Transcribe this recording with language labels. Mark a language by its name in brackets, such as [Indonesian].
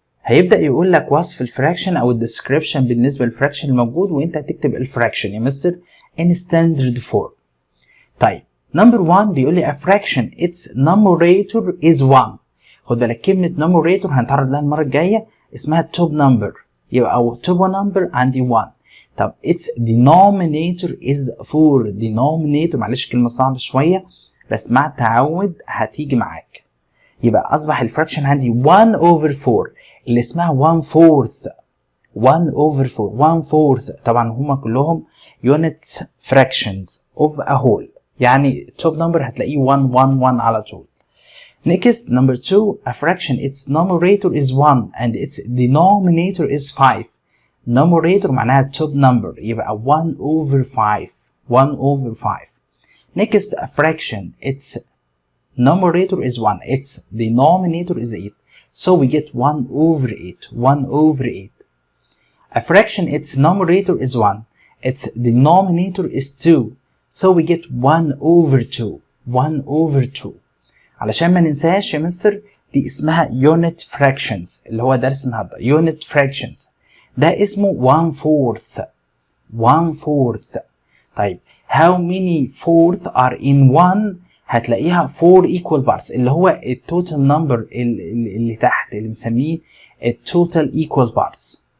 [Arabic] هيبدأ يقول لك وصف الفراكشن او الديسكريبشن بالنسبة للفراكشن الموجود وانت هتكتب الفراكشن يا مستر [English] in standard form. طيب number 1 [Arabic] بيقول لي [English] a fraction its numerator is 1 [Arabic] خد بالك كلمة numerator هنتعرض لها المرة الجاية اسمها top number، يبقى أو top number عندي 1. [English] طب its denominator is 4. [Arabic] denominator معلش كلمة صعبة شوية بس مع التعود هتيجي معاك. يبقى أصبح الفراكشن عندي 1 over 4 اللي اسمها 1/4. 1 over 4 1/4 طبعا هما كلهم [English] units fractions of a whole، [Arabic] يعني top number هتلاقيه 1 1 1 على طول. [English] Next number 2 a fraction its numerator is 1 and its denominator is 5. numerator [Arabic] معناها [English] top number [Arabic] يبقى [English] 1 over 5 1 over 5. Next a fraction its numerator is 1 its denominator is 8 so we get 1 over 8 1 over 8. A fraction its numerator is 1 its denominator is 2 so we get 1 over 2 1 over 2. [Arabic] علشان ما ننساش يا مستر دي اسمها unit fractions اللي هو درس النهارده unit fractions، ده اسمه 1/4 1/4. طيب [English] how many fourth are in 1 [Arabic] هتلاقيها [English] 4 equal parts [Arabic] اللي هو التوتال نمبر اللي تحت اللي بنسميه التوتال equal parts.